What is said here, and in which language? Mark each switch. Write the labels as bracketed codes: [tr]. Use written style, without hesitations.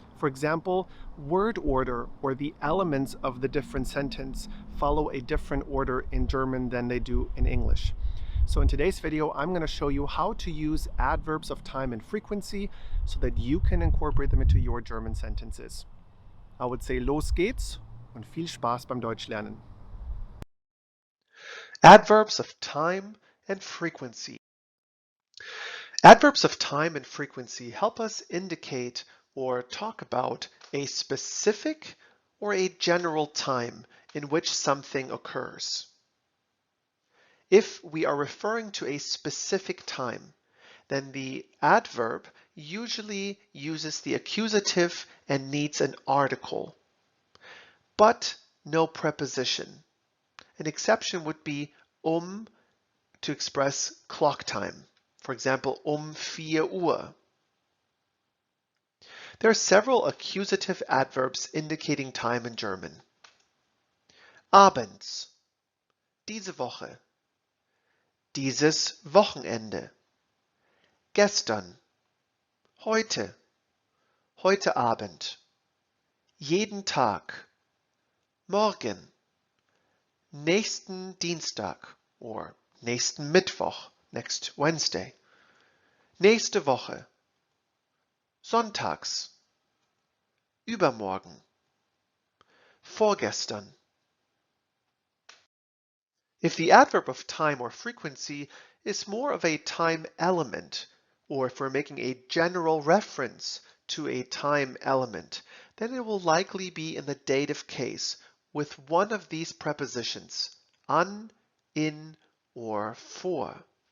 [en] For example, word order or the elements of the different sentence follow a different order in German than they do in English. So in today's video, I'm going to show you how to use adverbs of time and frequency so that you can incorporate them into your German sentences. I would say [de] los geht's und viel Spaß beim Deutschlernen. [en] Adverbs of time and frequency. Adverbs of time and frequency help us indicate or talk about a specific or a general time in which something occurs. If we are referring to a specific time, then the adverb usually uses the accusative and needs an article, but no preposition. An exception would be to express clock time. For example, 4 Uhr. There are several accusative adverbs indicating time in German. [de] Abends, diese Woche, dieses Wochenende, gestern, heute, heute Abend, jeden Tag, morgen, nächsten Dienstag or nächsten Mittwoch, [en] next Wednesday, [de] nächste Woche, sonntags, übermorgen, vorgestern. [en] If the adverb of time or frequency is more of a time element, or if we're making a general reference to a time element, then it will likely be in the dative case with one of these prepositions, an, in, or for.